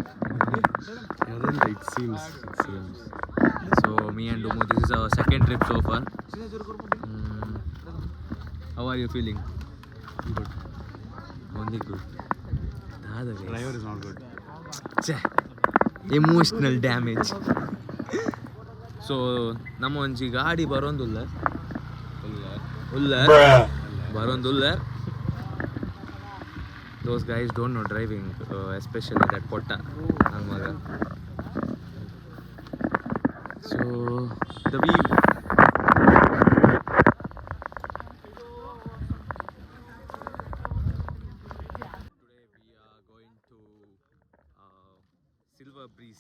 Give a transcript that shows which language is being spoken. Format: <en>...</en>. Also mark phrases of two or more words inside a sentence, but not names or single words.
<en>So me and Dumo, this is our second trip so far. How are you feeling? Good. Only good. Driver is not good. Emotional damage. So</en> <tcy>ನಮ್ಮ ಒಂಜಿ ಗಾಡಿ ಬರೋಂದುಲ್ಲ ಬರೋಂದುಲ್ಲ.</tcy> <en>Those guys don't know driving, especially that Potta</en> <kn>ನನ್ನ ಮಗ.</kn> <en>So the view. Silver Breeze.</en>